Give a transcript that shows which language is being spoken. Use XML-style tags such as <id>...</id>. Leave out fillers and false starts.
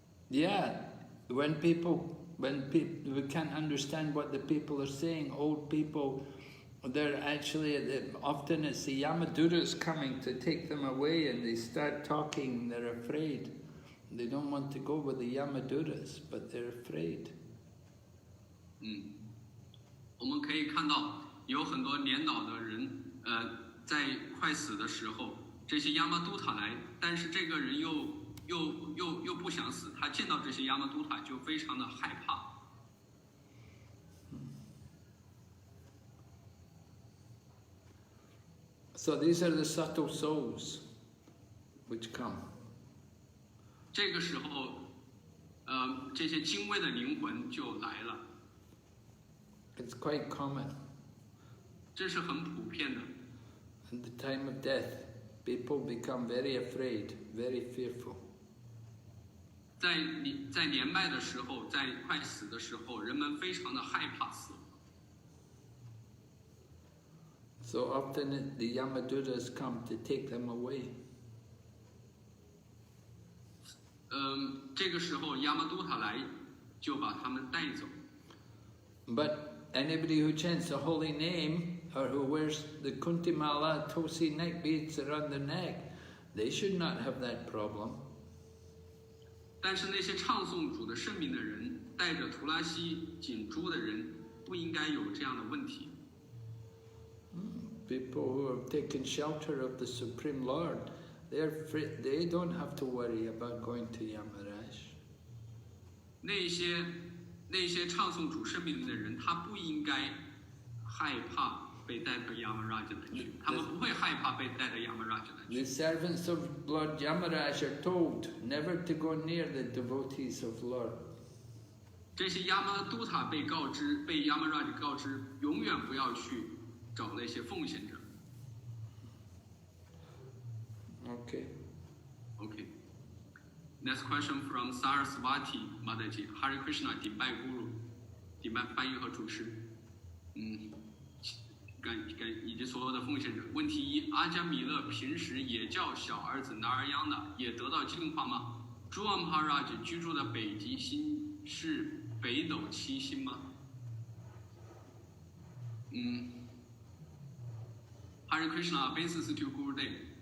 <en>Yeah, when we can't understand what the people are saying, old people, they're actually, often it's the Yamadutas coming to take them away, and they start talking, they're afraid. They don't want to go with the Yamadutas, but they're afraid.</en> <zh>我们可以看到有很多年老的人，在快死的时候，这些亚麻都塔来，但是这个人又不想死，他见到这些亚麻都塔就非常的害怕。</zh> <en>So these are the subtle souls which come.</en> <zh>这个时候，这些精微的灵魂就来了，</zh> <en>It's quite common.</en> <zh>这是很普遍的。</zh> <en>At the time of death, people become very afraid, very fearful.</en> <zh>在年迈的时候，在快死的时候，人们非常的害怕死亡。</zh> <en>So often the Yamadutas come to take them away.</en> <zh>这个时候亚玛都塔来就把他们带走。</zh> <en>But anybody who chants the holy name or who wears the kuntimala, tosi neck beads around the neck, they should not have that problem.</en> <zh>但是那些唱诵主的圣名的人，带着图拉西锦珠的人，不应该有这样的问题。</zh> <en>People who have taken shelter of the Supreme Lord, they don't have to worry about going to Yamaraj.</en> <zh>那些唱诵主圣名的人，他不应该害怕被带到亚玛拉家那去，他们不会害怕被带到亚玛拉家那去。</zh> <en>The servants of Lord Yamaraj are told never to go near the devotees of Lord.</en> <zh>这些亚玛都塔被亚玛拉告知，永远不要去找那些奉献者。</zh> <en>Okay. Okay. Next question from Saraswati Mataji.</en> <zh>Hare Krishna, 顶拜 Guru， 顶拜翻译和主持。以及所有的奉献者。问题一：阿迦米勒平时也叫小儿子拿尔央的，也得到净化吗？朱王 Maharaj 居住的北极星是北斗七星吗？</zh> <en>Hare Krishna, obeisance to Gurudev.</en>